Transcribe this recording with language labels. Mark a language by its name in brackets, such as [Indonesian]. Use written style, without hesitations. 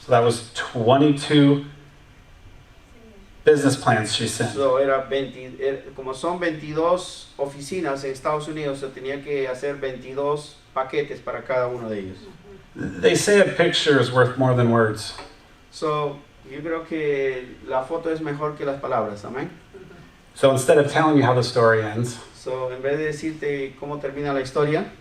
[English] So that was 22 business plans she sent. [Spanish] So como son 22 oficinas en Estados Unidos, se tenía que hacer 22 paquetes para cada uno de ellos. [English] They say a picture is worth more than words. [Spanish] So, yo creo que la foto es mejor que las palabras, amén. [English] So instead of telling you how the story ends, [Spanish] So, en vez de decirte cómo termina la historia,